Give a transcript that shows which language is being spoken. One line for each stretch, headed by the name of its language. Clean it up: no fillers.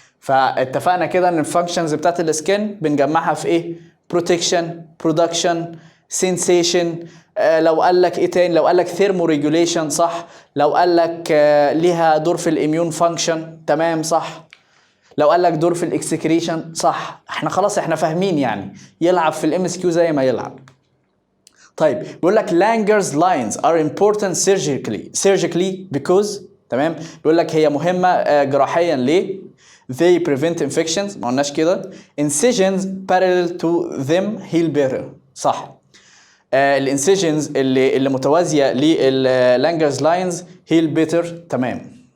Arabic: فاتفقنا كده ان الفانكشنز بتاعت السكن بنجمعها في ايه؟ protection، production، sensation. لو قال لك ايه تاني؟ لو قال لك thermoregulation صح، لو قال لك ليها دور في الاميون فانكشن تمام صح، لو قال لك دور في الاكسكريشن صح. احنا خلاص احنا فاهمين يعني، يلعب في الام اس كيو زي ما يلعب.
English: طيب بيقول لك Langer's lines are important surgically because تمام.
Arabic: بيقول لك هي مهمة جراحيا ليه؟
English: they prevent infections،
Arabic: ما قلناش كده.
English: incisions parallel to them heal better صح.
Arabic: الانسيجنز اللي متوازية للانجرز لاينز
English: heal better
Arabic: تمام.